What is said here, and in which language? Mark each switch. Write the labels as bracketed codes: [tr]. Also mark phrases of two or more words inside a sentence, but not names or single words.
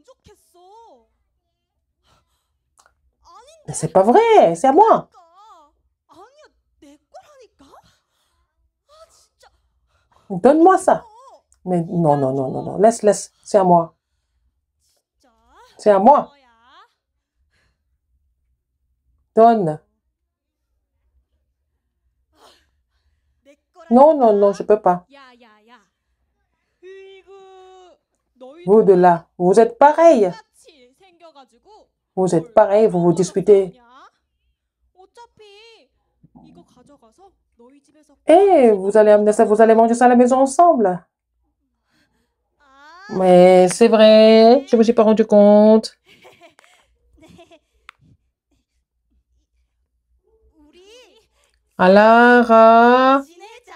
[fr] Mais c'est pas vrai. C'est à moi. Donne-moi ça. Mais non, non, non, non, non. Laisse, laisse. C'est à moi. C'est à moi. Donne. [ko] 내 거라니까. [fr] Non, non, non, je peux pas. [ko] 야, 야, 야. 으이구, 너희도 [fr] Vous de là, vous êtes pareil. [ko] 똑같이 생겨가지고 [fr] Vous êtes [ko] 뭘 [fr] pareil, vous vous [ko] 싸우러 [fr] disputez. [ko] 싸우냐? 어차피 이거 가져가서 너희 집에서 [fr] Eh, [ko] 같이 [fr] vous allez amener ça, vous allez manger ça à la maison ensemble. [ko] 아, [fr] Mais c'est vrai, je me suis pas rendu compte. [ko] 우리 [fr] Alors, [ko] 지내자.